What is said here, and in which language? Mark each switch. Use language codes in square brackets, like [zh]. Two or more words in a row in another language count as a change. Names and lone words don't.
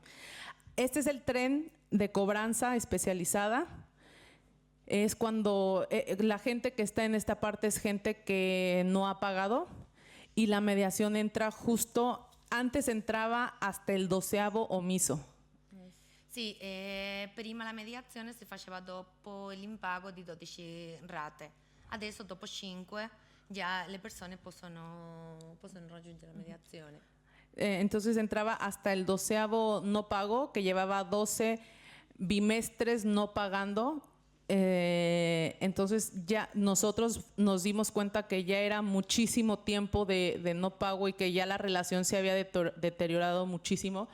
[es] Este es el tren de cobranza especializada. Es cuando la gente que está en esta parte es gente que no ha pagado, y la mediación entra justo, antes entraba hasta el 12º omiso. [it] Sì, prima la mediazione si faceva dopo l'impago di 12 rate. Adesso dopo 5 già le persone possono raggiungere la mediazione. [es] Entonces entraba hasta el 12º no pago, que llevaba 12 bimestres no pagando. Entonces ya nosotros nos dimos cuenta que ya era muchísimo tiempo de no pago y que ya la relación se había deteriorado muchísimo.